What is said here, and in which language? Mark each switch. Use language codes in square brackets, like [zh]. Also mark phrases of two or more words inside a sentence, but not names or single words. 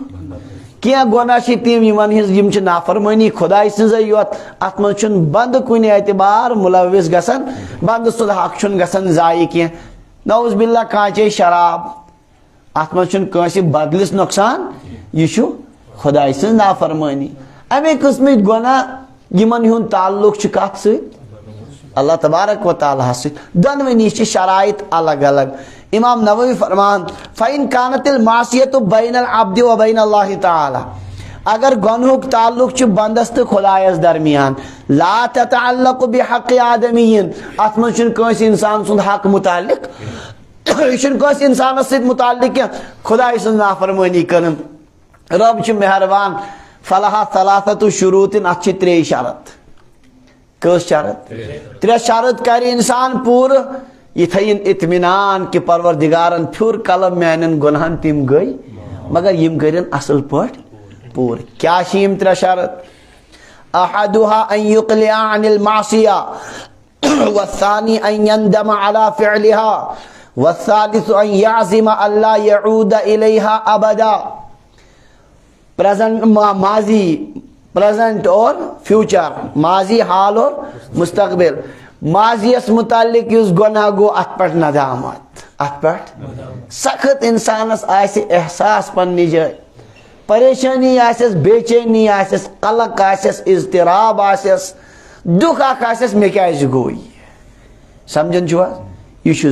[ks] کینٛہہ گۄناہ چھِ تِم یِمن ہٕنٛز یِم چھِ نافرمٲنی خۄداے سٕنٛزٕے یوت اتھ منٛز چھُنہٕ بنٛدٕ کُنہِ اعتبار مُلوث گژھان بنٛدٕ سُنٛد حق چھُنہٕ گژھان ضایع کینٛہہ [ar] نعوذ باللہ [ks] کانٛہہ چیٚیہِ شراب اتھ منٛز چھُنہٕ کٲنٛسہِ بدلس نۄقصان یہِ چھُ خۄداے سٕنٛز نافرمٲنی امے قٕسمٕکۍ گۄناہ یِمن ہُنٛد تعلق چھُ کتھ سۭتۍ [ar] اللہ تبارک و تعالیٰ [ks] سۭتۍ دۄنوٕنی چھِ شرائط الگ الگ امام نووی فرمان [ar] فَإِن كَانَتِ الْمَعْصِيَةُ بَيْنَ الْعَبْدِ وَبَيْنَ اللہِ تعالیٰ [ks] اگر گۄنہُک تعلق چھُ بندس تہٕ خۄدایس درمیان [ar] لا تتعلق بحق [ks] آدمین اتھ منٛز چھُنہٕ کٲنٛسہِ انسان سُنٛد حق متعلق یہ چھُنہٕ کٲنٛسہِ انسانس سۭتۍ متعلق کینٛہہ خۄداے سٕنٛز نافرمٲنی کٔرٕن رب چھُ مہربان [ar] فلحا ثلاثة شروٗط [ks] اتھ چھِ ترٛیٚیہِ شرط کٔژ شرط ترٛےٚ شرط کرِ انسان پوٗرٕ یہ تھٲیِن اطمینان کہ پروردگارن پھیُر قلم میانٮ۪ن گۄنہن تِم گٔے مگر یم کٔرِن اصل پٲٹھۍ پوٗرٕ کیٛاہ چھِ یِم ترٛےٚ شرط [ar] احدها ان يقلع عن المعصية والثاني ان يندم على فعلها والثالث ان يعزم الا يعود اليها ابدا ماضی [ur] پریزنٹ اور فیوچر ماضی حال اور مستقبل [ks] ماضی یس متعلق یس گناہ گو ات پہ ندامت ات پہ سخت انسانس آسہِ احساس پننہِ جایہِ پریشانی آسٮ۪س بے چینی آسٮ۪س قلق آسٮ۪س اضطراب آسٮ۪س دُکھ اکھ آسٮ۪س مےٚ کیازِ گوٚو یہِ سمجھان چھُوا یہِ چھُ